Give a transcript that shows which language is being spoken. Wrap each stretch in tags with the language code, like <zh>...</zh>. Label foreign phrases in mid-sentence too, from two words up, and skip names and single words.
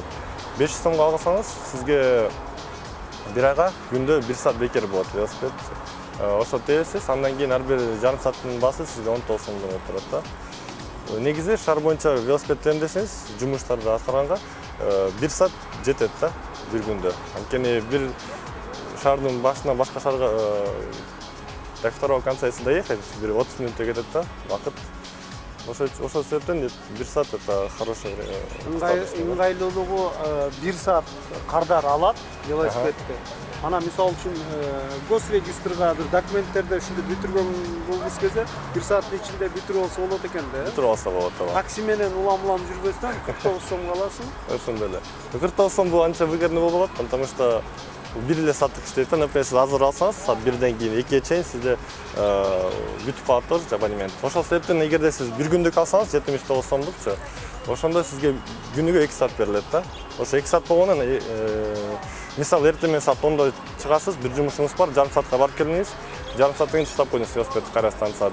<ky>500 сомго алсаңыз, сизге бир айга күндө 1 саат бекер болот велосипед. Ошо төлөйсүз, андан кийин ар бир жарым сааттын баасы сизге 19 сомдон отурат да. Негизи шаар боюнча велосипед десеңиз, жумуштарды аткарганга 1 саат жетет да, бир күндө. Анткени бир шаардын башынан башка шаарга</ky> <ru>до второго конца если доехать,</ru> <ky>бир 30 минутта кетет да, вакыт. Ошо себептен 1 саат</ky> <ru>это хорошее время.</ru> <ky>Ыңгайлуулугу 1 саат кардар алат велосипедди. Ана мисалы үчүн госрегистрга бир документтерди ушинтип бүтүргөн болгус кезде 1 сааттын ичинде бүтүрүп алса болот экен да. Бүтүрүп алса болот да. Такси менен улам жүрбөстөн 49 сомго аласың. Ошондой эле. 49 сом бул анча выгодный болот,</ky> <ru>потому что</ru> <ky>бир эле сааттык иштейт да. Например, сиз азыр алсаңыз, саат 1ден кийин 2ге чейин сизде бүтүп калат тоже абонемент. Ошол себептен эгерде сиз бир күндүк алсаңыз 79 сомдукчу, ошондо сизге күнүгө 2 саат берилет да. Ошо 2 саат болгондон мисалы эртең менен саат 10до чыгасыз, бир жумушуңуз бар, жарым саатка барып келдиңиз, жарым сааттан кийин таштап коюңуз велосипедди кайра станцияга.</ky>